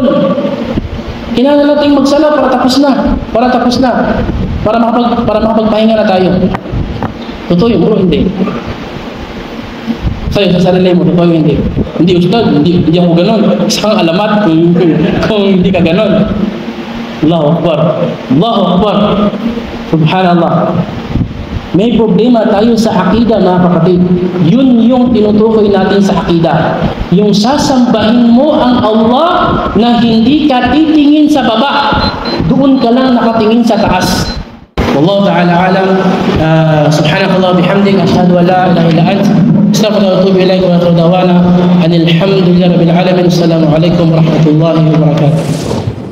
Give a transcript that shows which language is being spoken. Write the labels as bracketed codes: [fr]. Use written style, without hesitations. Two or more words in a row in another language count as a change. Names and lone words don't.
[tl] Kailangan natin magsala para tapos na. Para makapagpahinga na tayo. Totoo yun, bro, hindi. Sa'yo, sa sarili mo, totoo yun, hindi. Hindi, ustad, hindi ako ganon. Isa kang alamat kung hindi ka ganon. [ar] الله أكبر. الله أكبر. سبحان الله. [tl] May problema tayo sa akida, mga kapatid. Yun yung tinutukoy natin sa akida. Yung sasambahin mo ang Allah na hindi ka titingin sa baba. Doon ka lang nakatingin sa taas. [ar] والله تعالى أعلم. سبحانك اللهم وبحمدك أشهد أن لا إله إلا أنت أستغفرك وأتوب إليك وآخر دعوانا أن الحمد لله رب العالمين. السلام عليكم ورحمة الله وبركاته.